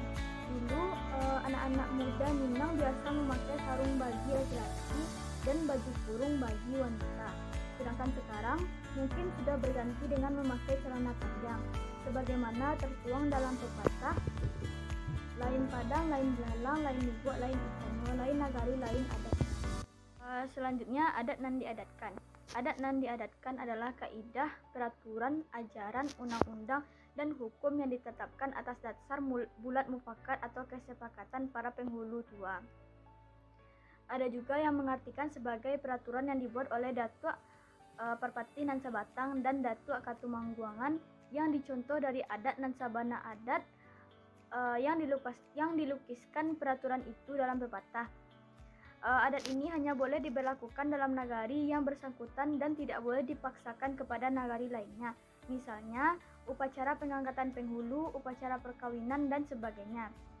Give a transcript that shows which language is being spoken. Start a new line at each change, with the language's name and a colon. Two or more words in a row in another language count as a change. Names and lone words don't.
Indonesian: Dulu anak-anak muda Minang biasa memakai sarung bagi laki-laki dan baju kurung bagi wanita. Sedangkan sekarang mungkin sudah berganti dengan memakai celana panjang, sebagaimana tertuang dalam pepatah, lain padang, lain belalang, lain lubuk, lain ikannya, lain nagari, lain adat. Selanjutnya,
Minangkabau: adat nan diadatkan. Adat nan diadatkan
Indonesian: adalah kaidah, peraturan, ajaran, undang-undang, dan hukum yang ditetapkan atas dasar bulat mufakat atau kesepakatan para penghulu tua. Ada juga yang mengartikan sebagai peraturan yang dibuat oleh Datuk Parpati nan Sabatang dan Datuk Katumangguangan yang dicontoh dari
Minangkabau: adat nan sabana adat
Indonesian: yang dilukiskan peraturan itu dalam pepatah. Adat ini hanya boleh diberlakukan dalam nagari yang bersangkutan dan tidak boleh dipaksakan kepada nagari lainnya. Misalnya, upacara pengangkatan penghulu, upacara perkawinan, dan sebagainya.